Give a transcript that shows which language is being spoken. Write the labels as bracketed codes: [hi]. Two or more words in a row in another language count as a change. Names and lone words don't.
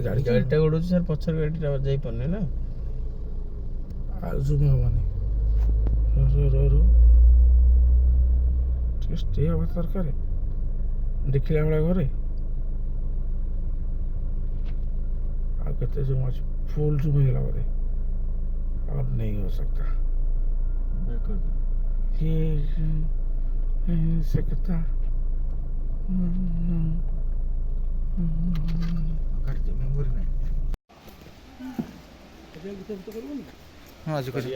[or] ଗାଡ଼ିଟା ଉଡ଼ୁଛି ସାର୍ ପଛରେ ଗାଡ଼ିଟା ଯାଇପାରୁନି ନା ଆଉ ଜୁମ ହବନି ଟିକେ ଷ୍ଟେ ହେବା ଦରକାର ଦେଖିଲା ଭଳିଆ ଘରେ ଆଉ କେତେ ଜୁମ ଅଛି ଫୁଲ ଜୁମ ହେଇଗଲା ବୋଧେ [hi] और नहीं हो सकता ये नहीं हो सकता [or] ଗାଡ଼ି ମେମୋରି ନାହିଁ ହଁ ଆଜି କରିବି